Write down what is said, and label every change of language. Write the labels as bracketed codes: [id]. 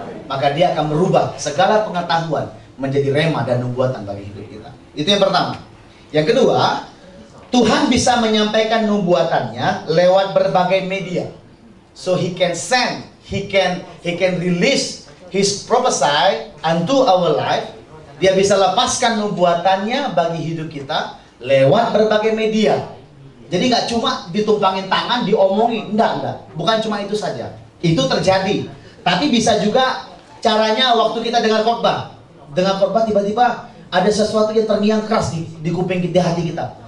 [id] Maka dia akan merubah segala pengetahuan menjadi rema dan nubuatan bagi hidup kita. Itu yang pertama. Yang kedua, Tuhan bisa menyampaikan nubuatannya lewat berbagai media. [en] So he can send, he can release his prophesy unto our life. [id] Dia bisa lepaskan nubuatannya bagi hidup kita lewat berbagai media. Jadi nggak cuma ditumpangin tangan, diomongin, enggak. Bukan cuma itu saja. Itu terjadi. Tapi bisa juga caranya waktu kita dengar khotbah. Dengar khotbah tiba-tiba ada sesuatu yang terngiang keras di kuping kita, di hati kita.